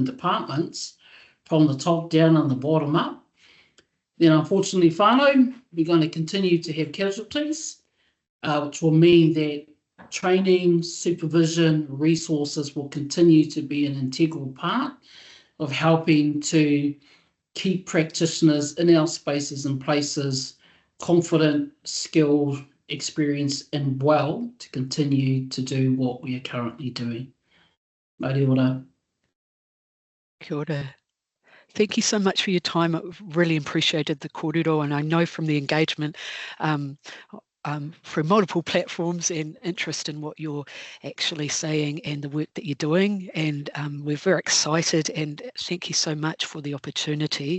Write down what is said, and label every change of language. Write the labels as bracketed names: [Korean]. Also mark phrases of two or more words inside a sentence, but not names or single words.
[English] departments from the top down and the bottom up, then unfortunately, whānau, we're going to continue to have casualties, which will mean that training, supervision, resources will continue to be an integral part of helping to keep practitioners in our spaces and places confident, skilled, experienced and well to continue to do what we are currently doing. [Māori] Mauri ora. Kia ora. [English] Thank you so much for your time. I really appreciated the kōrero, and I know from the engagement through multiple platforms and interest in what you're actually saying and the work that you're doing. And we're very excited, and thank you so much for the opportunity.